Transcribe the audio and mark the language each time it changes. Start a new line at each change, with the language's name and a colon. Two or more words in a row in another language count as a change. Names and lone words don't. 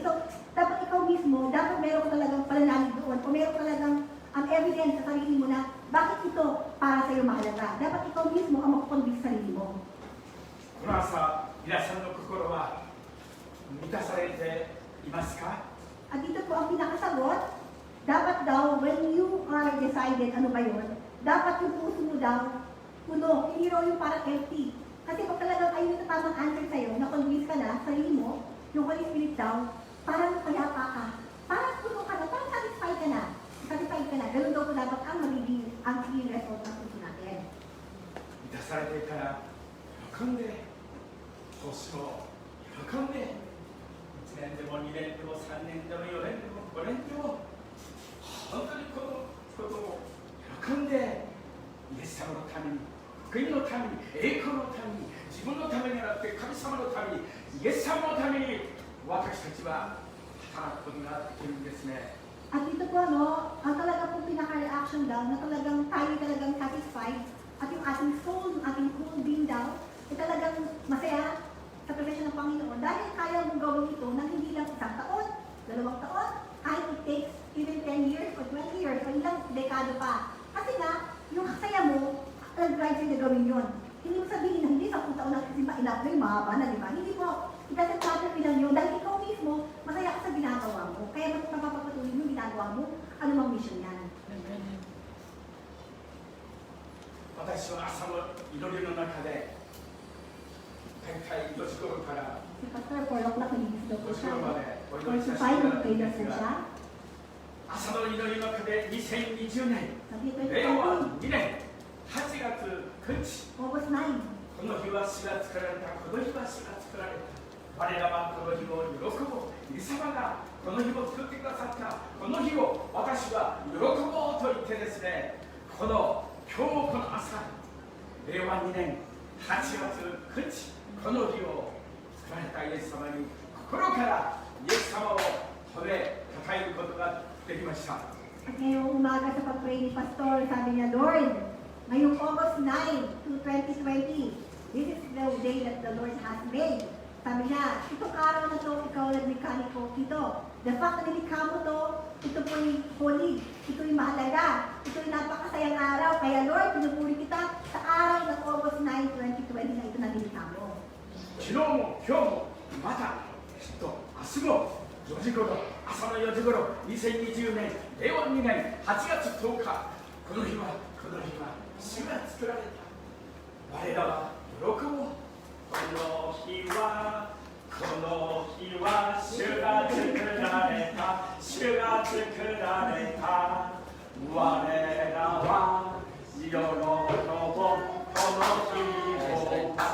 Filipino: So, dapat ikaw mismo, dapat meron ka talagang pananalig doon, o meron ka talagang evidence sa sarili mo na bakit ito para sa'yo mahalaga. Dapat ikaw mismo ang makakonvince sa sarili mo.
Japanese: この朝、皆さんの心は満たされていますか？
Filipino: At dito po ang pinakasagot, dapat daw,
English: when you are decided,
Filipino: ano ba yun? Dapat yung puso mo daw, puno, hindi raw yung parang empty. Kasi pag talagang ayun yung tamang answer sa'yo, na-convince ka na, sarili mo, yung Holy Spirit daw, parang payapa ka, parang puno ka na, parang satisfied ka na. Ganun daw po dapat ang magiging result ng puso natin.
Japanese: 満たされていたら喜んで、そうしよう、喜んで、1年でも2年でも3年でも4年でも5年でも、本当にこのことを喜んで、イエス様のために、福音のために、栄光のために、自分のためになって神様のために、イエス様のために、私たちは働くことができるんですね。
Filipino: At dito po, no, ang talaga po pinaka-reaction daw, na talagang tayo talagang satisfied, at yung ating soul, yung ating
English: whole being
Filipino: daw, ay talagang masaya sa presensya ng Panginoon dahil kaya mong gawin ito nang hindi lang 1 taon, 2 taon, kahit
English: it takes even 10 years or 20 years
Filipino: o ilang dekado pa. Kasi nga, yung saya mo, nag-drive sa'yo na gawin yun. Hindi mo sabihin na hindi 10 taon na kasi enough na yung mahaba na, di ba? Hindi po,
English: it doesn't matter
Filipino: ilang yun dahil ikaw mismo, masaya ka sa ginagawa mo. Kaya mas mapapatuloy mo yung ginagawa mo, ano mang mission yan.
Japanese: 私は朝の祈りの中で大体4時頃から
Filipino: Si Pastor, 4 o'clock nagigising daw po
Japanese: 5時
Filipino: siya.
Japanese: 頃までお
Filipino: 4
Japanese: 祈り
Filipino: to
Japanese: させ
Filipino: 5,
Japanese: ていただ
Filipino: magpray
Japanese: くん
Filipino: na
Japanese: です
Filipino: po
Japanese: が
Filipino: siya.
Japanese: 朝の祈りの中で2020年
Filipino: Sabi
Japanese: 令和
Filipino: 2020,
Japanese: 2年8月9日
Filipino: August 9.
Japanese: この日は主が作られたこの日は主が作られた我らはこの日を喜ぼうイエス様がこの日を作ってくださったこの日を私は喜ぼうと言ってですねこの今日この朝令和2年8月9日この日を作られたイエス様に心からイエス様を褒めたたえることができました。
Filipino: At ngayong umaga sa pag-pray ni Pastor, sabi niya, Lord, ngayong August 9 to 2020,
English: this is the day that the Lord has made.
Filipino: Sabi niya, itong araw na to, ikaw naglikha nito.
English: The fact
Filipino: na nilikha mo to, ito po'y holy, ito'y mahalaga, ito'y napakasayang araw. Kaya Lord, pinupuri kita sa araw ng August 9, 2020 na ito na nilikha mo.
Japanese: 昨日も今日もまたきっと明日も4時頃朝の4時頃2020年令和2年8月10日この日は主が作られた我らは喜ぼうこの日は主が作られた主が作られた我らは喜ぼうこの日